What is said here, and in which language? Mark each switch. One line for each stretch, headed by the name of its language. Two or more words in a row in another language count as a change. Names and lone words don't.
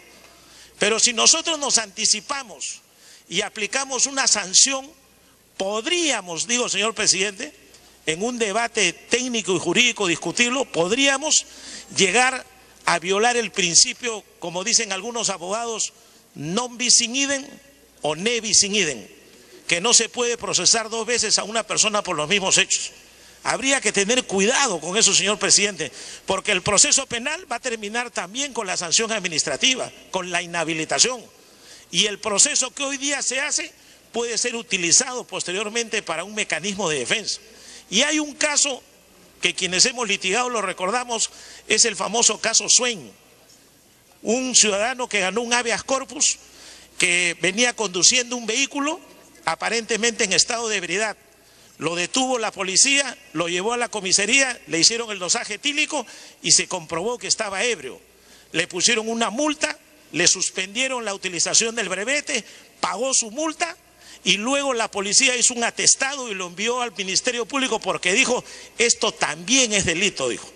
Spanish: Pero si nosotros nos anticipamos y aplicamos una sanción, podríamos, digo señor presidente, en un debate técnico y jurídico discutirlo, podríamos llegar a violar el principio, como dicen algunos abogados,
Latin: non bis in idem o ne bis in idem,
Spanish: que no se puede procesar dos veces a una persona por los mismos hechos. Habría que tener cuidado con eso, señor presidente, porque el proceso penal va a terminar también con la sanción administrativa, con la inhabilitación. Y el proceso que hoy día se hace puede ser utilizado posteriormente para un mecanismo de defensa. Y hay un caso que quienes hemos litigado lo recordamos, es el famoso caso Swain. Un ciudadano que ganó un
Latin: habeas corpus,
Spanish: que venía conduciendo un vehículo aparentemente en estado de ebriedad. Lo detuvo la policía, lo llevó a la comisaría, le hicieron el dosaje etílico y se comprobó que estaba ebrio. Le pusieron una multa, le suspendieron la utilización del brevete, pagó su multa y luego la policía hizo un atestado y lo envió al Ministerio Público porque dijo, esto también es delito, dijo.